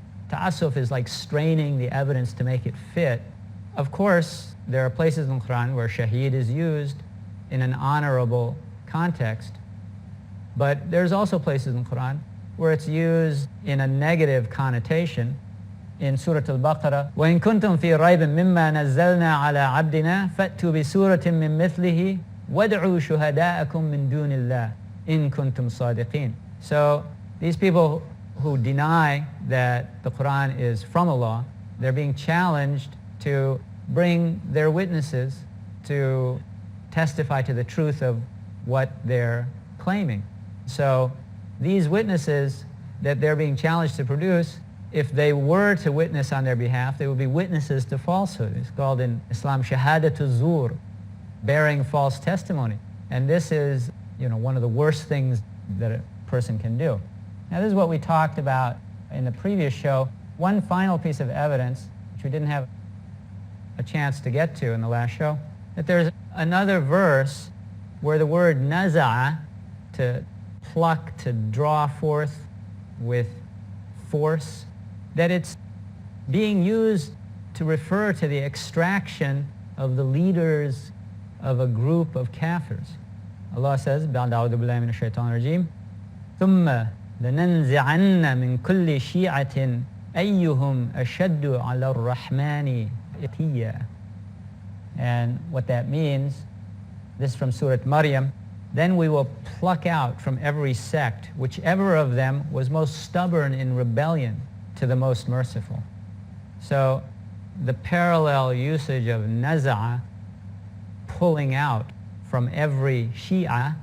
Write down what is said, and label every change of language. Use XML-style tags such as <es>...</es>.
<en>Ta'assuf is like straining the evidence to make it fit. Of course, there are places in the Qur'an where shaheed is used in an honorable context, but there's also places in the Qur'an where it's used in a negative connotation. In Surah Al-Baqarah,</en> <ar>وَإِن كُنتُمْ فِي رَيْبٍ مِّمَّا نَزَّلْنَا عَلَىٰ عَبْدِنَا فَأْتُوا بِسُورَةٍ مِّن مِّثْلِهِ وَادْعُوا شُهَدَاءَكُم مِّن دُونِ اللَّهِ إِن كُنتُمْ صَادِقِينَ.</ar> <en>So these people who deny that the Qur'an is from Allah, they're being challenged to bring their witnesses to testify to the truth of what they're claiming. So these witnesses that they're being challenged to produce, if they were to witness on their behalf, they would be witnesses to falsehood. It's called in Islam shahadatu zur, bearing false testimony. And this is, one of the worst things that a person can do. Now, this is what we talked about in the previous show. One final piece of evidence, which we didn't have a chance to get to in the last show, that there's another verse where the word naza'a, to pluck, to draw forth with force, that it's being used to refer to the extraction of the leaders of a group of kafirs. Allah says,</en> <ar>بَعْدَ أَعُوذُ بِاللَّهِ مِنَ الشَّيْطَانِ الرَّجِيمِ ثُمَّ لَنَنْزِعَنَّ مِنْ كُلِّ شِيعَةٍ أَيُّهُمْ أَشَدُّ عَلَى الرَّحْمَنِ إِتِيًّا.</ar> <en>And what that means, this is from Surah Maryam, then we will pluck out from every sect whichever of them was most stubborn in rebellion to the most merciful. So the parallel usage of naza'a, pulling out from every Shia.</en>